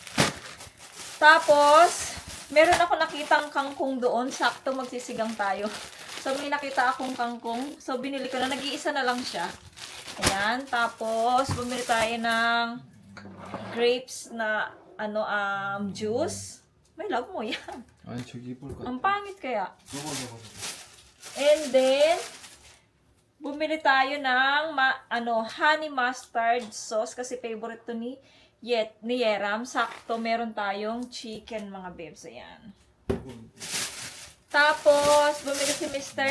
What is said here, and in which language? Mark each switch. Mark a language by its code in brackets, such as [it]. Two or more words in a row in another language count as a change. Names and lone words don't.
[tl] Tapos, meron ako nakitang kangkong doon. Sakto, magsisigang tayo. So, may nakita akong kangkong. So, binili ko na. Nag-iisa na lang siya. Ayan. Tapos, bumili tayo ng grapes na, juice. May love mo yan. [ko] 아니 저기 이쁠 것 같아. [tl] Ang pangit kaya. [ko] 저거. [en] And then, [tl] bumili tayo ng [en] honey mustard sauce [tl] kasi favorite to ni Yeram. Sakto, meron tayong chicken mga bebs. Ayan. Tapos, bumili si Mr.